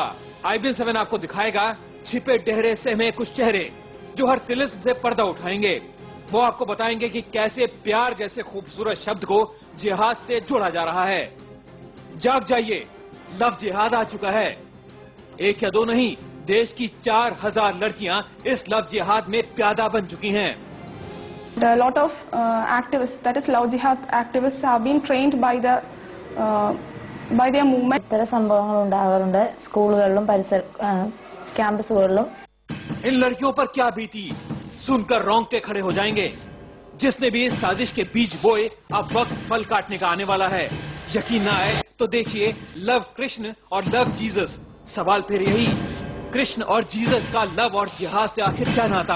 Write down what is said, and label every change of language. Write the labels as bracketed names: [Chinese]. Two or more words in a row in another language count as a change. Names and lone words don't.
[Hindi] IBN 7 आपको दिखाएगा छिपे डहरे सहमे कुछ चेहरे जो हर तिलिस्म से पर्दा उठाएंगे। वो आपको बताएंगे कि कैसे प्यार जैसे खूबसूरत शब्द को जिहाद से जोड़ा जा रहा है। जाग जाइए, लव जिहाद आ चुका है। 1 या 2 नहीं, देश की 4000 लड़कियां इस लव जिहाद में प्यादा बन चुकी हैं। [English] A lot of activists, that is love jihad activists, have been trained by their movement. [Malayalam] ഇത്തരം സംഭവങ്ങൾ ഉണ്ടാകാറുണ്ട് സ്കൂളുകളിലും ക്യാമ്പസുകളിലും। [Hindi] इन लड़कियों पर क्या बीती सुनकर रोंगटे खड़े हो जाएंगे। जिसने भी इस साजिश के बीज बोए अब वक्त फल काटने का आने वाला है। यकीन ना आए तो देखिए लव कृष्ण और लव जीसस। सवाल फिर यही, कृष्ण और जीसस का लव और जिहाद से आखिर क्या नाता?